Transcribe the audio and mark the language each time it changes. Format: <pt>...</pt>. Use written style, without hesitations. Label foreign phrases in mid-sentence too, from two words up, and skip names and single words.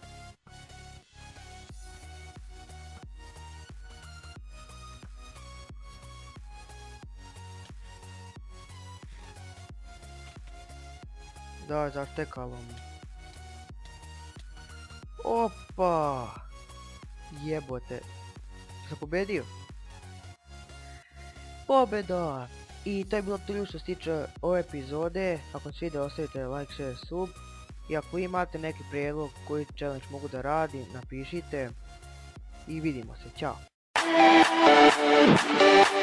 <sr>Da, zaštekalo mi. Opa! Jebote. Sam pobedio? Pobeda! I to je bilo to što se tiče ove epizode. Ako vam se sviđa, ostavite</sr> <en>like, share, sub.</en> <sr>I ako imate neki prijedlog koji challenge mogu da radim, napišite. I vidimo se, ćao!</sr>